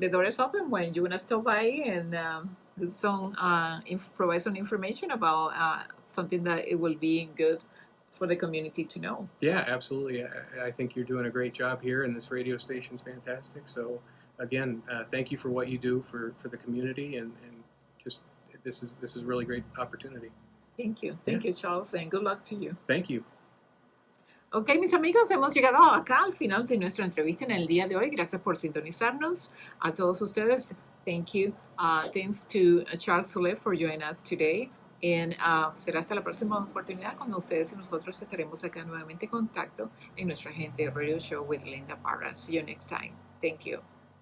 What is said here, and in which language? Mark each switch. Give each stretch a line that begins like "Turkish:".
English: The door is open when you want to stop by and do some provide some information about something that it will be good for the community to know. Yeah, absolutely. I think you're doing a great job here, and this radio station's fantastic. So, again, thank you for what you do for the community, and just this is a really great opportunity. Thank you. Thank you, Charles, and good luck to you. Thank you.
Spanish: Ok, mis amigos, hemos llegado acá al final de nuestra entrevista en el día de hoy. Gracias por sintonizarnos. A todos ustedes, thank you.
English: Thanks to Charles Sulek for joining us today.
Spanish: Y será hasta la próxima oportunidad cuando ustedes y nosotros estaremos acá nuevamente en contacto en nuestra Gente Radio Show with Linda Parra. See you next time. Thank you.